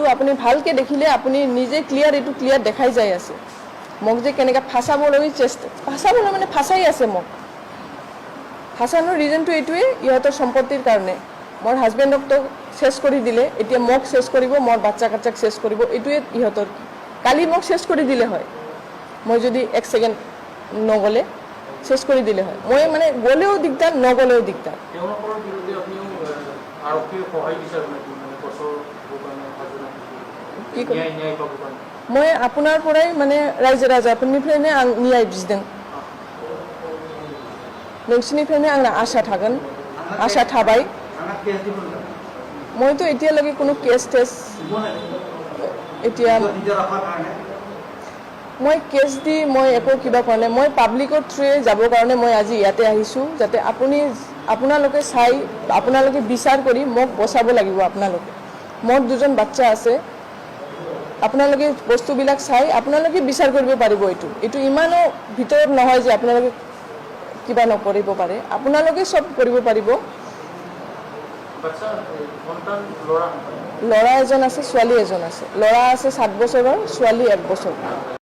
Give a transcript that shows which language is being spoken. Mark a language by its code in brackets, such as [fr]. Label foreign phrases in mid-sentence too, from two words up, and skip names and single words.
[as] আপুনি ভালকৈ দেখিলে আপুনি নিজে এইটো ক্লিয়াৰ দেখাই যায় আছে মোক যে কেনেকৈ ফাঁচাবলৈ মানে ফাঁচাই আছে মোক ফাঁচানোৰ ৰিজনটো এইটোৱে ইহঁতৰ সম্পত্তিৰ কাৰণে মোৰ হাজবেণ্ডকতো শেষ কৰি দিলে এতিয়া মোক শেষ কৰিব মোৰ বাচ্চা কাচ্চাক শেষ কৰিব এইটোৱে ইহঁতৰ কালি মোক শেষ কৰি দিলে হয় মই যদি 1 ছেকেণ্ড নগ'লে শেষ কৰি দিলে হয় মই মানে গ'লেও দিগদাৰ নগ'লেও দিগদাৰ মই আপোনাৰ পৰাই মানে [brx] रायजो राजाफोरनिफ्रायनो आं न्याय बिदों नोंसिनिफ्रायनो आंना आसा थागोन आसा थाबाय [as] মইতো এতিয়ালৈকে কোনো কেছ এতিয়া মই কেছ দি মই একো কিবা কৰা নাই মই [en] public through [as] যাবৰ কাৰণে মই আজি ইয়াতে আহিছোঁ যাতে আপোনালোকে চাই আপোনালোকে বিচাৰ কৰি মোক বচাব লাগিব আপোনালোকে মোৰ 2জন বাচ্চা আছে আপোনালোকে বস্তুবিলাক চাই আপোনালোকে বিচাৰ কৰিব পাৰিব এইটো ইমানো ভিতৰত নহয় যে আপোনালোকে কিবা নকৰিব পাৰে আপোনালোকে সব কৰিব পাৰিব ল'ৰা এজন আছে ছোৱালী এজন আছে ল'ৰা আছে 7 বছৰৰ ছোৱালী 1 বছৰ